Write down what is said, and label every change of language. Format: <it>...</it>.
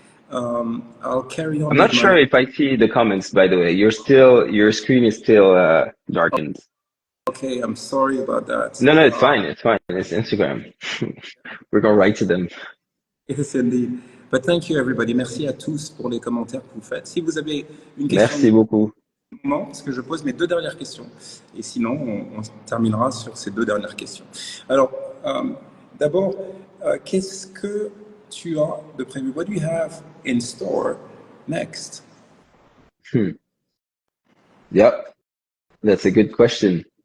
<en>I'll carry on. I'm not sure if I see the comments, by the way. Your screen is still darkened. Okay, I'm sorry about that. No, it's fine. It's fine. It's Instagram. We're going to write to them. Yes, indeed. But thank you, everybody.</en> <fr>Merci à tous pour les commentaires que vous faites. Si vous avez une question... Merci beaucoup. Parce que je pose mes deux dernières questions. Et sinon, on terminera sur ces deux dernières questions. Alors, d'abord, qu'est-ce que tu as de prévu?</fr> <en>What do you have in store next? Yep, that's a good question.</en>